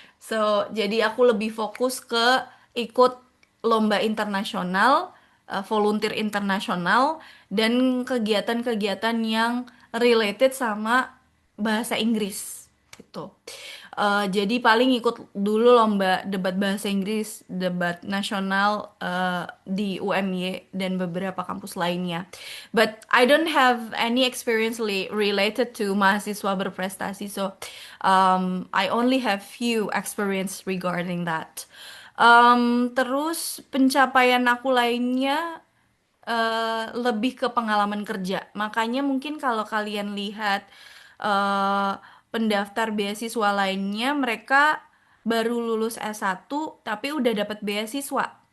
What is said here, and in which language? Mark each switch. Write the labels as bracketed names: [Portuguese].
[Indonesian] So, jadi aku lebih fokus ke ikut lomba internasional, volunteer internasional, dan kegiatan-kegiatan yang related sama bahasa Inggris, gitu. Jadi paling ikut dulu lomba debat bahasa Inggris, debat nasional di UMY dan beberapa kampus lainnya. [English] But I don't have any experience related to [Indonesian] mahasiswa berprestasi, [English] so I only have few experience regarding that. [Indonesian] Terus pencapaian aku lainnya lebih ke pengalaman kerja. Makanya mungkin kalau kalian lihat eh, pendaftar beasiswa lainnya, mereka baru lulus S1 tapi udah dapat beasiswa.